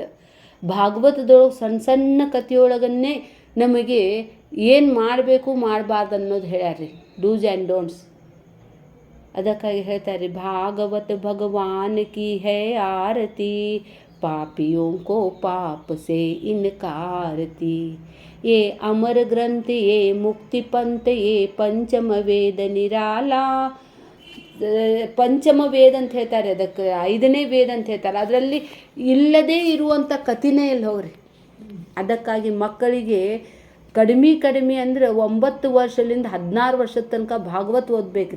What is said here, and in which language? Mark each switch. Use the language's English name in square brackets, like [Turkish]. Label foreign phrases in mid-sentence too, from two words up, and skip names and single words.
[Kannada] ಭಾಗವತದೊಳಗೆ ಸಣ್ಣ ಕಥೆಯೊಳಗನ್ನೇ ನಮಗೆ ಏನು ಮಾಡಬೇಕು ಮಾಡಬಾರ್ದು ಅನ್ನೋದು ಹೇಳ್ಯಾರ್ರಿ, [English] dos and don'ts. [Kannada] ಅದಕ್ಕಾಗಿ ಹೇಳ್ತಾರೆ, [Hindi] भागवत भगवान की है आरती, पापियों को पाप से इनकारती. ये अमर ग्रंथ ये मुक्ति पंथ ये पंचम वेद निराला. [Kannada] ಪಂಚಮ ವೇದ ಅಂತ ಹೇಳ್ತಾರೆ, ಅದಕ್ಕೆ 5ನೇ ವೇದ ಅಂತ ಹೇಳ್ತಾರೆ. ಅದರಲ್ಲಿ ಇಲ್ಲದೇ ಇರುವಂಥ ಕಥೆನೇ ಇಲ್ಲಿ ಹೋಗ್ರಿ. ಅದಕ್ಕಾಗಿ ಮಕ್ಕಳಿಗೆ ಕಡಿಮೆ ಅಂದರೆ 9 ವರ್ಷದಿಂದ 16 ವರ್ಷದ ತನಕ ಭಾಗವತ್ ಓದ್ಬೇಕ್ರಿ.